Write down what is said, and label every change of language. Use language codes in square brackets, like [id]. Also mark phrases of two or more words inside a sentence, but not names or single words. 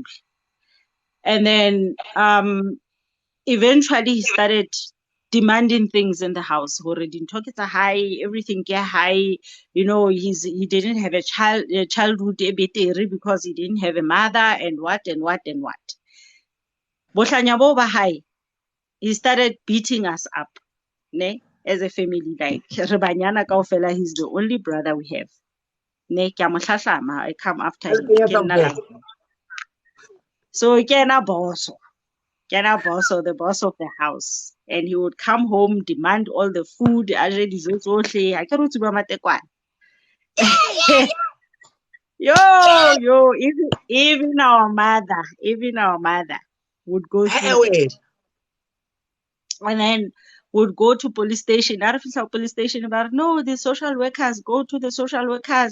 [en] And then eventually he started demanding things in the house. Already talk it's a high, everything get high, he didn't have a childhood because he didn't have a mother and what. [st] Bohlanya bo ba [en] high, he started beating us up. Ne, as a family, like [st] re banyana kaofela, [en] he's the only brother we have. [st] Ne, ke a mo hlahlama, [en] I come after him. [st] Ke nna la bona. So kena boso, [en] the boss of the house, and he would come home, demand all the food, [st] a je dijo tsohle, ha ke re o tsuba matekwane. [en] Yo, even our mother would go through that. And then would go to police station. Police station about no, the social workers, go to the social workers.